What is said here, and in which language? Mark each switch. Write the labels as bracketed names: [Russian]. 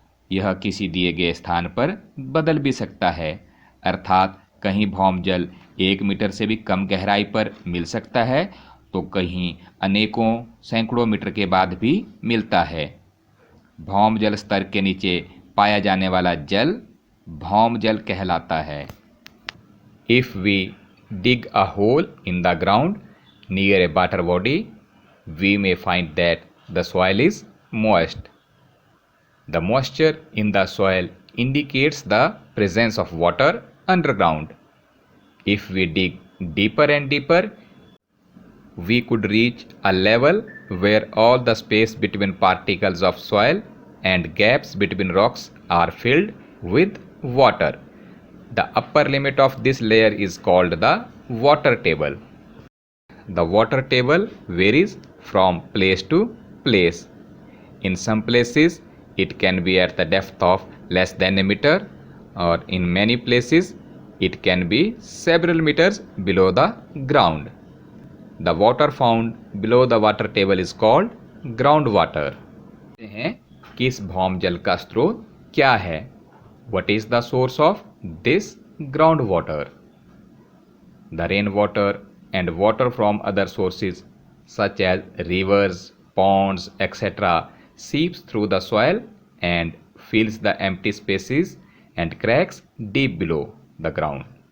[Hindi] यह किसी दिए गए स्थान पर बदल भी सकता है, अर्थात कहीं भौमजल 1 मीटर से भी कम गहराई पर मिल सकता है तो कहीं अनेकों सैकड़ों मीटर के बाद भी मिलता है। भौमजल स्तर के नीचे पाया जाने वाला जल भौमजल कहलाता है। [English] If we dig a hole in the ground near a water body, we may find that the soil is moist. The moisture in the soil indicates the presence of water underground. If we dig deeper and deeper, we could reach a level where all the space between particles of soil and gaps between rocks are filled with water. The upper limit of this layer is called the water table. The water table varies from place to place. In some places, it can be at the depth of less than a meter, or in many places, it can be several meters below the ground. The water found below the water table is called groundwater. [Hindi] हैं कि इस भौमजल का स्रोत क्या है? [English] What is the source of this groundwater? The rainwater and water from other sources such as rivers, ponds, etc. seeps through the soil and fills the empty spaces and cracks deep below the ground.